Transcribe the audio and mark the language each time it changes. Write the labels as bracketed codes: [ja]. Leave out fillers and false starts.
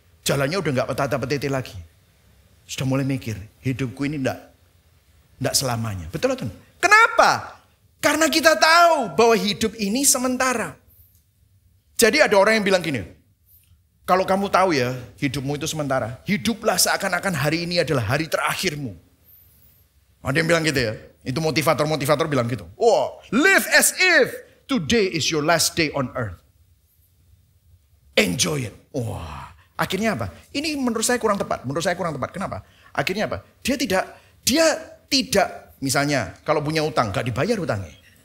[id] Jalannya udah nggak petata-petete lagi. Sudah mulai mikir, hidupku ini enggak selamanya. Betul atau enggak? Kenapa? Karena kita tahu bahwa hidup ini sementara. Jadi ada orang yang bilang gini, kalau kamu tahu ya hidupmu itu sementara, hiduplah seakan-akan hari ini adalah hari terakhirmu. Ada yang bilang gitu ya, itu motivator-motivator bilang gitu. [en] Oh, live as if today is your last day on earth. Enjoy it. [id] Wah, akhirnya apa? Ini menurut saya kurang tepat. Kenapa? Akhirnya apa? Dia tidak, misalnya kalau punya utang gak dibayar utangnya.